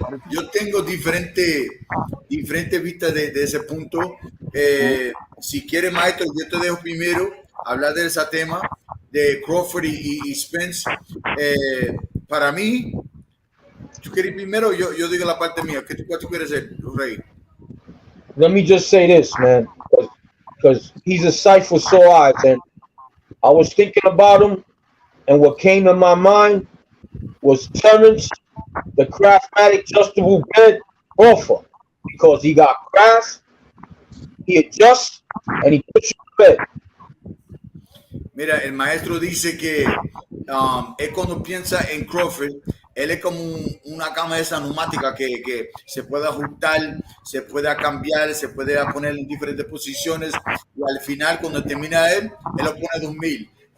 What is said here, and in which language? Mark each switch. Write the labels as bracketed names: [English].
[Spanish] Yo tengo diferente vistas de ese punto. Si quiere, maestro, yo te dejo primero hablar de ese tema de Crawford y Spence. Para mí, ¿tú quieres primero? Yo digo la parte mía. ¿Qué tú quieres hacer, Rey? [English] Let me just say this, man, because he's a sight for sore eyes, and I was thinking about him, and what came in my mind was Terrence, the Craftmatic adjustable bed Crawford, because he got craft, he adjusts, and he puts you to bed. [Spanish] Mira, el maestro dice que él cuando piensa en Crawford, él es como una cama de esa neumática que se puede ajustar, se puede cambiar, se puede poner en diferentes posiciones y al final cuando termina él lo pone 2000.